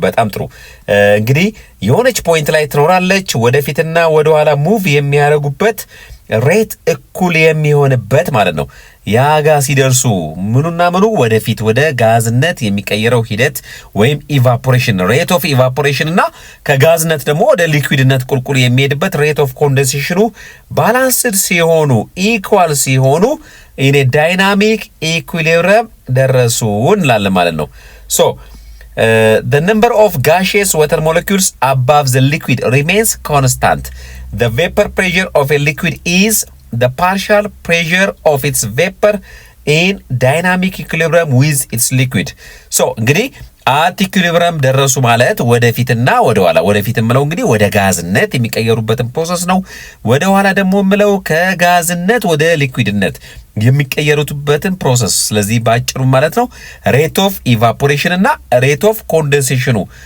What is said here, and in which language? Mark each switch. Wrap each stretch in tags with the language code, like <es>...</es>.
<am>በጣም ጥሩ እንግዲህ የሆነች ፖይንት ላይ ትኖራለች፣ ወደፊትና ወደ ኋላ ሙቭ የሚያደርጉበት ሬት እኩል የሚሆንበት ማለት ነው። ያ ጋር ሲደርሱ ምኑና ምኑ ወደፊት ወደ ጋዝነት የሚቀየረው ሂደት ወይም ኢቫፖሬሽን ሬት ኦፍ ኢቫፖሬሽን እና ከጋዝነት ደግሞ ወደ ሊኩዊድነት ቁልቁል የሚሄድበት ሬት ኦፍ ኮንደንሴሽኑ ባላንስድ ሲሆኑ ኢኳል ሲሆኑ ኢን ዳይናሚክ ኢኩሊብሪየም ደረሱ እንላለን ማለት ነው። ሶ</am> <en>the number of gaseous water molecules above the liquid remains constant. The vapor pressure of a liquid is the partial pressure of its vapor in dynamic equilibrium with its liquid.</en> <am>So እንግዲህ አት ኢኩሊብሪየም ደረሱ ማለት ወደፊትና ወደ ኋላ፣ ወደፊት ምለው እንግዲህ ወደ ጋዝነት የሚቀየሩበትን ፕሮሰስ ነው። ወደ ኋላ ደግሞ ምለው ከጋዝነት ወደ ሊኩዊድነት የሚቀየሩበትን ፕሮሰስ። ስለዚህ ባጭሩ ማለት ነው ሬት ኦፍ ኢቫፖሬሽን እና ሬት ኦፍ ኮንደንሴሽኑ</am>